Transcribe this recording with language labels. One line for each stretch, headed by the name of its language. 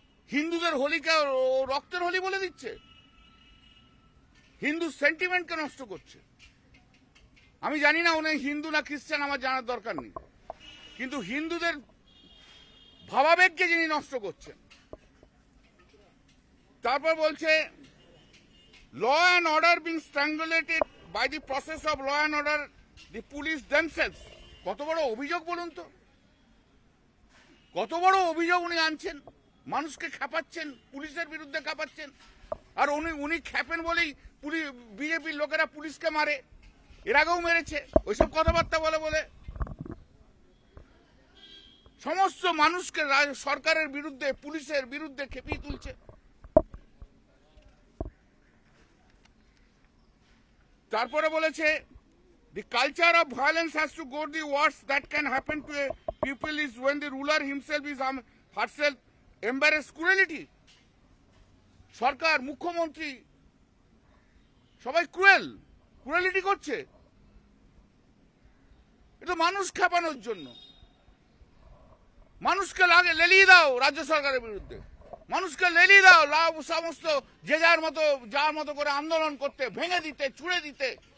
Bangla: হিন্দুদের হোলিকে রক্তের হোলি বলে দিচ্ছে, হিন্দু সেন্টিমেন্টকে নষ্ট করছে। আমি জানি না উনি হিন্দু না খ্রিস্টান, আমার জানার দরকার নেই, কিন্তু হিন্দুদের ভাবাবেগকে যিনি নষ্ট করছেন। তারপর বলছে
English: law and order being strangulated by the process of law and order, the police themselves.
Bangla: কত বড় অভিযোগ বলুন তো, কত বড় অভিযোগ উনি আনছেন। মানুষকে খেপাচ্ছেন, পুলিশের বিরুদ্ধে খেপাচ্ছেন। আর উনি খেপেন বলেই বিজেপির লোকেরা পুলিশকে মারে, এর আগেও মেরেছে। ওইসব কথাবার্তা বলে সমস্ত মানুষকে সরকারের বিরুদ্ধে, পুলিশের বিরুদ্ধে খেপিয়ে তুলছে। তারপরে বলেছে
English: the culture of violence has to go the worst that can happen to a people is when the ruler himself is herself embarrass cruelty.
Bangla: সরকার, মুখ্যমন্ত্রী সবাই ক্রুয়েলিটি করছে। এটা মানুষ খেপানোর জন্য। মানুষকে লেলিয়ে দাও রাজ্য সরকারের বিরুদ্ধে, মানুষকে লেলিয়ে দাও সমস্ত যে যার মতো করে আন্দোলন করতে, ভেঙে দিতে, ছুড়ে দিতে।